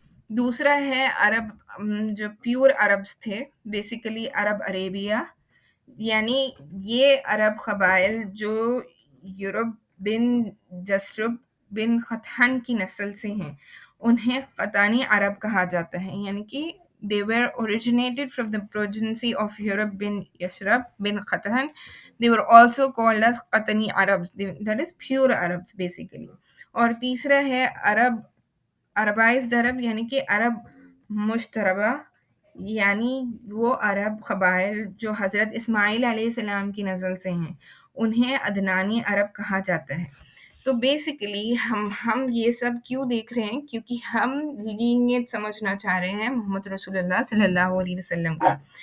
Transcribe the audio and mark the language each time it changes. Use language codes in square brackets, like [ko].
[ur] دوسرا ہے عرب جو پیور عربز تھے، بیسیکلی عرب عربیہ، یعنی یہ عرب قبائل جو یورپ بن جسرب بن قطحن کی نسل سے ہیں، انہیں قطانی عرب کہا جاتا ہے. یعنی کہ [en] they were originated from the progeny of Europe bin Yashrab bin Qathan. They were also called as Qatani Arabs, that is pure Arabs basically. [ur] اور تیسرا ہے عربائزڈ عرب، یعنی کہ عرب مشتربہ، یعنی وہ عرب قبائل جو حضرت اسماعیل علیہ السلام کی نسل سے ہیں، انہیں عدنانی عرب کہا جاتا ہے. تو بیسیکلی ہم یہ سب کیوں دیکھ رہے ہیں؟ کیونکہ ہم لینیج سمجھنا چاہ رہے ہیں محمد رسول اللہ صلی اللہ علیہ وسلم کا.